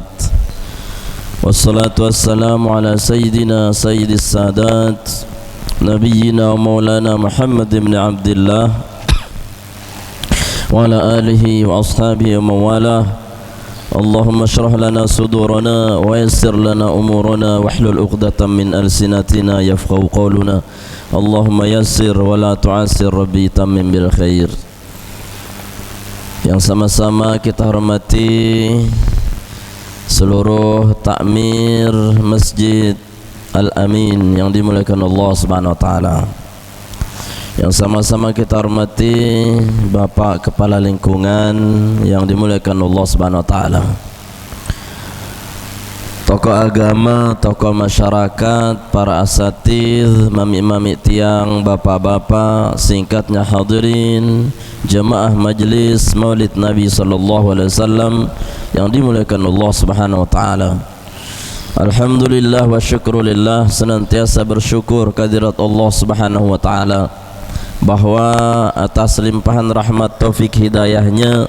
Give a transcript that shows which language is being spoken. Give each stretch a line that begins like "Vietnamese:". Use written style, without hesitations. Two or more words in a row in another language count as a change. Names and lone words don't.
Arabic: والصلاة والسلام على سيدنا سيد السادات نبينا ومولانا محمد بن عبد الله وعلى آله وأصحابه ومن والاه. اللهم اشرح لنا صدورنا ويسر لنا أمورنا واحلل عقدة من ألسنتنا يفقهوا قولنا. اللهم يسر ولا تعسر ربي تمم بالخير.
Indonesian: Yang sama-sama kita hormati seluruh takmir Masjid Al-Amin yang dimuliakan Allah
Arabic: سبحانه وتعالى.
Indonesian: Yang sama-sama kita hormati Bapak Kepala Lingkungan yang dimuliakan Allah
Arabic: سبحانه وتعالى.
Indonesian: Tokoh agama, tokoh masyarakat, para asatidz, mami-mami tiang, bapak-bapak, singkatnya hadirin, jemaah majlis Maulid Nabi
Arabic: صلى الله عليه وسلم
Indonesian: yang dimuliakan Allah
Arabic: سبحانه وتعالى. الحمد لله والشكر لله,
Indonesian: senantiasa bersyukur kehadirat Allah
Arabic: سبحانه وتعالى
Indonesian: bahwa atas limpahan rahmat taufik hidayahnya